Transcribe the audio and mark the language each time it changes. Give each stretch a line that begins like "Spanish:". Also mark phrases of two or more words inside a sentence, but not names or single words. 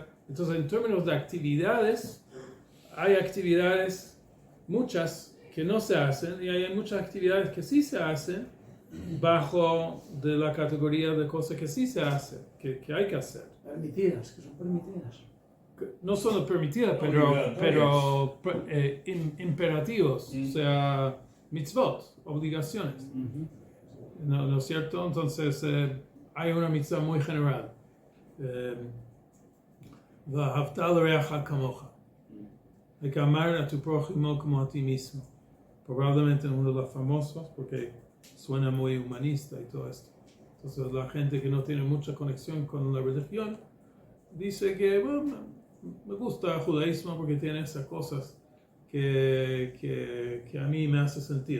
Spanish: Entonces, en términos de actividades, hay actividades, muchas, que no se hacen, y hay muchas actividades que sí se hacen bajo de la categoría de cosas que sí se hacen, que hay que hacer. Permitidas, que son permitidas. No solo permitidas, pero imperativos, o sea, mitzvot, obligaciones. ¿No es cierto? Entonces, hay una mitzvah muy general.
Hebrew: V'ahavta l'reacha kamocha.
Spanish: Hay que amar a tu prójimo como a ti mismo. Probablemente uno de los famosos, porque suena muy humanista y todo esto. Entonces, la gente que no tiene mucha conexión con la religión dice que, bueno, me gusta el judaísmo porque tiene esas cosas que a mí me hace sentido.